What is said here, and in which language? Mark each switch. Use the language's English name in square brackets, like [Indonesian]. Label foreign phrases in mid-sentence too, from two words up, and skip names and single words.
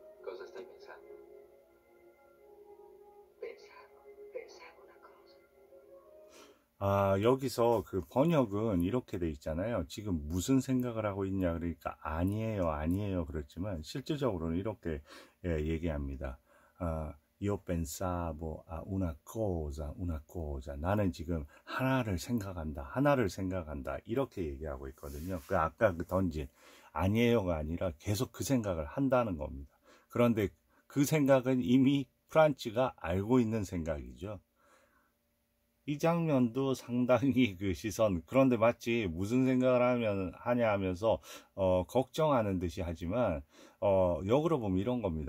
[Korean] 여기서 그 번역은 이렇게 돼 있잖아요. 지금 무슨 생각을 하고 있냐 그러니까 아니에요, 아니에요 그렇지만 실질적으로는 이렇게 얘기합니다. [Italian] Io pensavo a una cosa. [Korean] 나는 지금 하나를 생각한다, 하나를 생각한다, 이렇게 얘기하고 있거든요. 그 아까 그 던진 아니에요가 아니라 계속 그 생각을 한다는 겁니다. 그런데 그 생각은 이미 프란츠가 알고 있는 생각이죠. 이 장면도 상당히 그 시선, 그런데 마치 무슨 생각을 하냐 하면서 걱정하는 듯이 하지만 역으로 보면 이런 겁니다.